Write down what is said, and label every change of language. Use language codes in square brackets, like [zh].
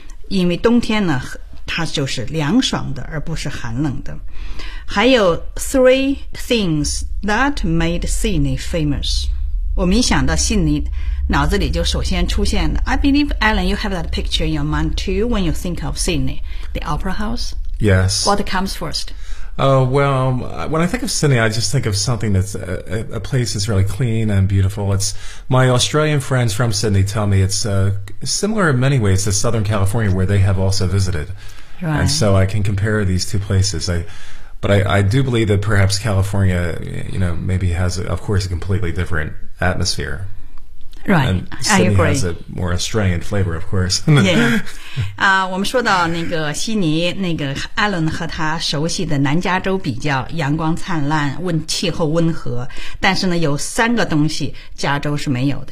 [zh] 因为冬天呢它就是凉爽的而不是寒冷的。还有 [en] three things that made Sydney famous. [zh] 我们一想到悉尼脑子里就首先出现的。 [en] I believe, Alan, you have that picture in your mind too when you think of Sydney. The Opera House? Yes. What comes first? Well, when I think of Sydney, I just think of something that's a place that's really clean and beautiful. It's, my Australian friends from Sydney tell me it's similar in many ways to Southern California, where they have also visited. Right. And so I can compare these two places. But I do believe that perhaps California, you know, maybe has, of course, a completely different atmosphere. Right, and I agree. Sydney has a more Australian flavor, of course. Yeah. [zh] 我们说到那个悉尼，那个艾伦和他熟悉的南加州比较，阳光灿烂，气候温和。但是呢，有三个东西加州是没有的。